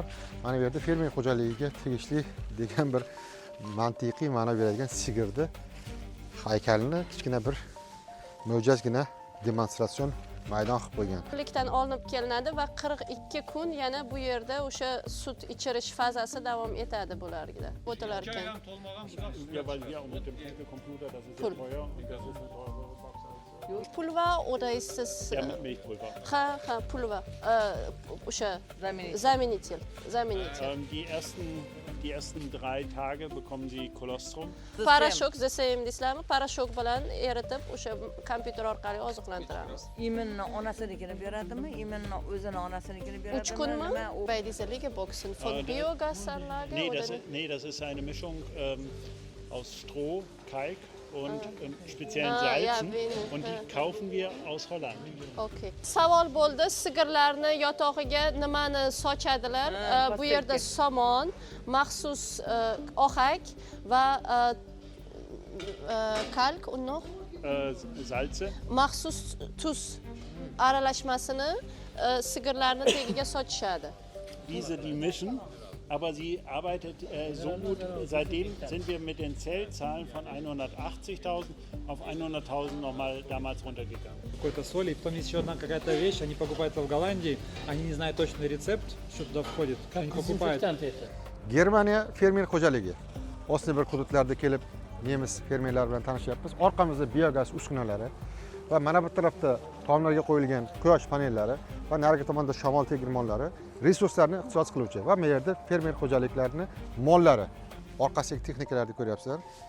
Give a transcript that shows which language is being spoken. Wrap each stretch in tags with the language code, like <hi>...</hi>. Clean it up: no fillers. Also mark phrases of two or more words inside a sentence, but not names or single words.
<uz>Mana bu yerda fermer xo'jaligiga tegishli degan bir mantiqiy ma'no beradigan sigirni haykalini kichkina bir mo'jazgina demonstratsion maydon qilib qo'ygan. Birlikdan olinib kelinadi va 42 kun yana bu yerda o'sha sut ichirish fazasi davom etadi bularga. O'tilar ekan.</uz> <de>Pulver oder ist es? Ja, mit Milchpulver.</de> <uz>Ha, Pulver. O'sha Zaminитель.</uz> <de>Die ersten 3 Tage bekommen Sie Kolostrum.</de> <uz>Parashok desam deysizlarmi? Parashok bilan eritib o'sha kompyuter orqali oziqlantiramiz. Iminni onasinikini beradimi? Iminni o'zini onasinikini beradimi? 3 kunmi?</uz> <de>Bei dieser Liegeboxen von Biogasanlage Nee, das ist eine Mischung aus Stroh, Kalk und speziellen Salzen und die kaufen wir aus Holland. Okay.</de> <uz>Savol bo'ldi, sigirlarni yotog'iga nimani sochadilar? Bu yerda somon, maxsus ohak va</uz> <de>kalk und noch Salze.</de> <uz>Maxsus tuz aralashmasini sigirlarni tagiga sochishadi.</uz> <de>Die mischen. Aber sie arbeitet so gut, seitdem sind wir mit den Zellzahlen von 180.000 auf 100.000 nochmal damals runtergegangen.</de> <ru>Какой-то соли, потом есть еще одна какая-то вещь, они покупают в Голландии, они не знают точный рецепт, что туда входит, как они покупают.</ru> <uz>Germaniya fermer xo'jaligi. Osnabrück hududlarida kelib nemis fermerlar bilan tanishyapmiz. Orqamizda biogaz uskunalari va mana bu tarafda tomlarga qo'yilgan quyosh panellari va narigi tomonda shamol tegirmonlari resurslarni ixtisos qiluvchi va bu yerda fermer xo'jaliklarini mollari orqasidagi texnikalarni ko'ryapsizlar.</uz>